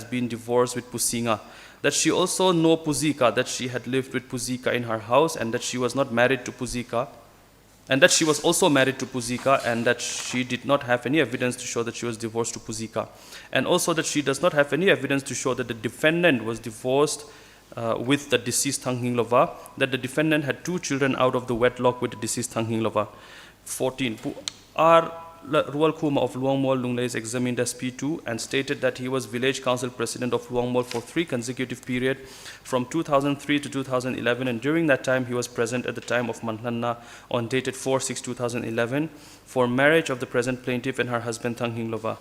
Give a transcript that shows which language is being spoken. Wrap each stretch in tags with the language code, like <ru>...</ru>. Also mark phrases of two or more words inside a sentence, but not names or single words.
<en>been divorced with Pusinga, that she also know Puzika, that she had lived with Puzika in her house and that she was not married to Puzika, and that she was also married to Puzika and that she did not have any evidence to show that she was divorced to Puzika, and also that she does not have any evidence to show that the defendant was divorced with the deceased Than Hing Lova, that the defendant had 2 children out of the wedlock with the deceased Than Hing Lova. 14. R. Rual Kuma of Luang Mall, Lunglei is examined as P2 and stated that he was village council president of Luang Mall for 3 consecutive periods from 2003 to 2011, and during that time he was present at the time of Manhlana on dated 4/6/2011 for marriage of the present plaintiff and her husband Than Hing Lova.</en>